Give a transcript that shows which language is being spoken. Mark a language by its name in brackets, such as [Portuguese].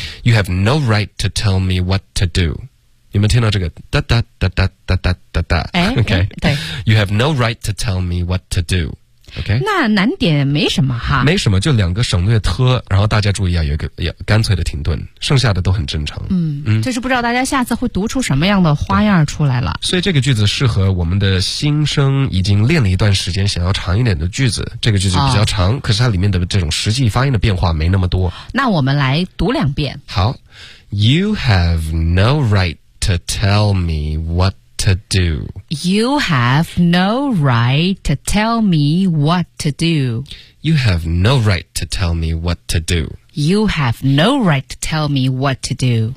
[English] You have no right to tell me what to do。 [Chinese] 有没有听到这个哒哒哒哒哒哒哒哒？哎 ，OK， 对。 [English] You have no right to tell me what to do。 OK， [Chinese] 那难点没什么哈，没什么，就两个省略特，然后大家注意啊，有一个要干脆的停顿，剩下的都很正常。就是不知道大家下次会读出什么样的花样出来了。所以这个句子适合我们的新生，已经练了一段时间，想要长一点的句子。这个句子比较长，可是它里面的这种实际发音的变化没那么多。那我们来读两遍。好 [English] ，You have no right to tell me what. To do. You have no right to tell me what to do. You have no right to tell me what to do. You have no right to tell me what to do.